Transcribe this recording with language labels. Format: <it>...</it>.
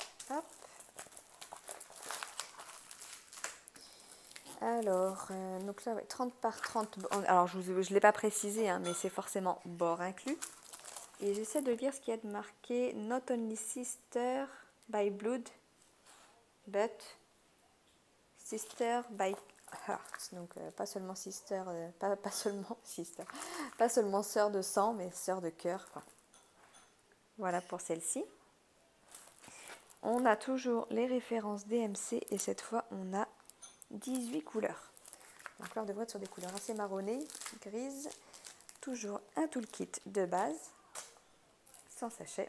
<fr>Hop. Alors, donc là, ouais, 30 par 30. Alors, je ne l'ai pas précisé, hein, mais c'est forcément bord inclus. Et j'essaie de lire ce qu'il y a de marqué.</fr> <en>Not only sister by blood, but sister by heart.</en> <fr>Donc, pas seulement sister, pas seulement sister, pas seulement sœur de sang, mais sœur de cœur. Quoi. Voilà pour celle-ci. On a toujours les références DMC et cette fois, on a 18 couleurs. Donc là, on devrait être sur des couleurs assez marronnées, grises. Toujours un toolkit de base, sans sachet.</fr>